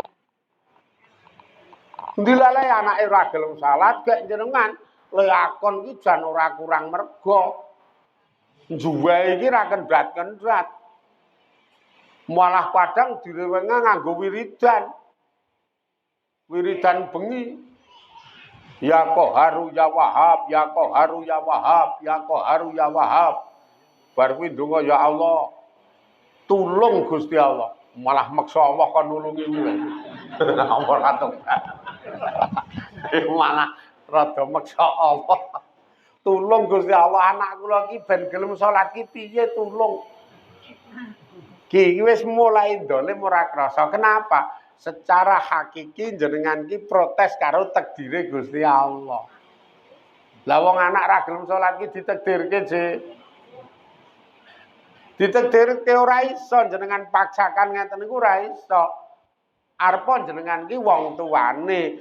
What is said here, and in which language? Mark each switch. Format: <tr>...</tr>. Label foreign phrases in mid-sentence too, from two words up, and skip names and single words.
<jv>Dilalai anake ra gelem salat gek jenengan leakon iki jan ora kurang merga. Juwe iki ra kendhat-kendhat. Malah kadang direwenga nganggo wiridan. Wiridan bengi.</jv> <ar>يا قهار يا وهاب، يا قهار يا وهاب، يا قهار يا وهاب.</ar> <jv>Bar kuwi ndonga</jv> <ar>يا الله.</ar> <jv>Tulung Gusti Allah. Malah meksa Allah kon nulungi kuwi. Ora tobat. Malah rada meksa Allah. Tulung Gusti Allah anak kula iki ben gelem salat ki piye tulung. Ki wis mulai dolim ora krasa. Kenapa? Secara hakiki jenengan ki protes karo takdire Gusti Allah. Lah wong anak ra gelem salat ki ditakdirke, Dik. Ditakdirke ora iso jenengan paksakan ngeten niku ora iso. Arep jenengan ki wong tuane.</jv>